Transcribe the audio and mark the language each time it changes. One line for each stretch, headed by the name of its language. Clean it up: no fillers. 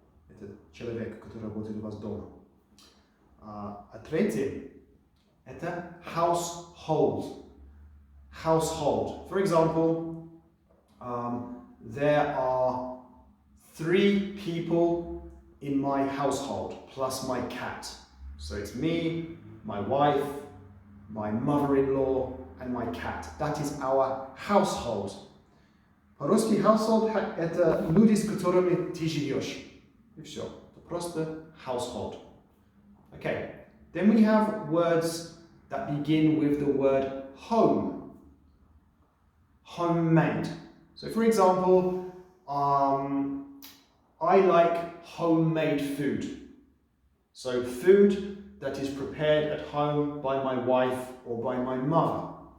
Russian: Это человек, который работает у вас дома. А третье – это household.
English: Household. For example, there are 3 people in my household, plus my cat. So it's me, my wife, my mother-in-law, and my cat. That is our household.
Russian: По-русски household – это люди, с которыми ты живешь. И все. Это просто household.
English: Okay. Then we have words that begin with the word home. Homemade. So for example, I like homemade food. So food that is prepared at home by my wife or by my mother.